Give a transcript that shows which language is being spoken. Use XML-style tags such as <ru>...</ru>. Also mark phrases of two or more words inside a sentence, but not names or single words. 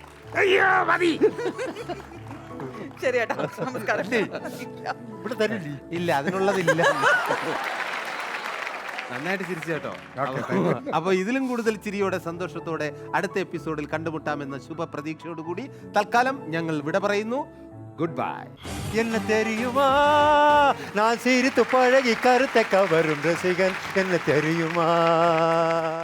<ml>ശരി ഏട്ടാ, നമസ്കാരം. ഇവിടെ തരില്ലേ? ഇല്ല, അതിനുള്ളതില്ല. നന്നായിട്ട് ചിരിച്ചു കേട്ടോ. അപ്പൊ ഇതിലും കൂടുതൽ ചിരിയോടെ സന്തോഷത്തോടെ അടുത്ത എപ്പിസോഡിൽ കണ്ടുമുട്ടാമെന്ന ശുഭപ്രതീക്ഷയോടുകൂടി തൽക്കാലം ഞങ്ങൾ വിട പറയുന്നു.</ml> <en>good bye.</en> <ta>என்ன தெரியுமா நான் சிரித்து பழகி கருத்தை கவரும் ரசிகன் என்ன தெரியுமா</ta>